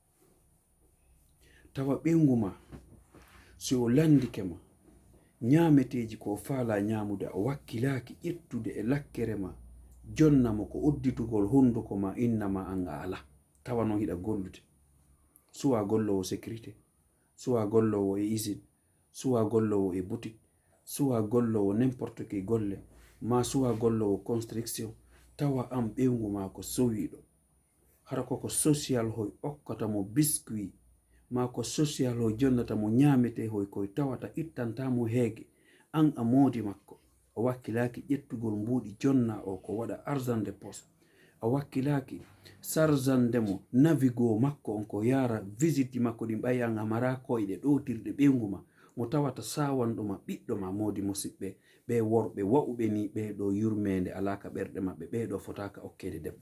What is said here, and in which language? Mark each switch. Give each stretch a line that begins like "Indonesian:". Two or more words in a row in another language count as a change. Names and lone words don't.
Fula: Tawa ɓewngu ma si o landike ma ñameteji ko faala ñamude, a wakkilaki ƴettude e lakkere ma jonnamo ko udditugol hunduko ma, innama an a ala, tawa non hiɗa gollude. Suwa gollowo sécurité, suwa gollowo e usine, suwa gollowo e boutique, suwa gollowo
French: n'importe qui
Fula: golle, ma suwa gollowo construction, tawa am ɓewngu ma ko sowiɗo. Hara koko social hoy okkata mo biscuit, ma ko social hoy jonnata mo ñamete hoy koy tawata ittantamo heege. An a moodi makko, a wakkilaki ƴettugol mbuuɗi jonna o ko waɗa
French: argent de poste,
Fula: a wakkilaki sarjande mo navigo makko on ko yara visite makko ɗi ɓayi an amara koyɗe ɗotirɗe ɓewngu ma, mo tawata sawanɗoma ɓiɗɗo ma. Modi musidɓe, ɓe worɓe wa'uɓe ni ɓeɗo yurmede alaka ɓerɗe maɓɓe, ɓeɗo fotaka okkede debbo.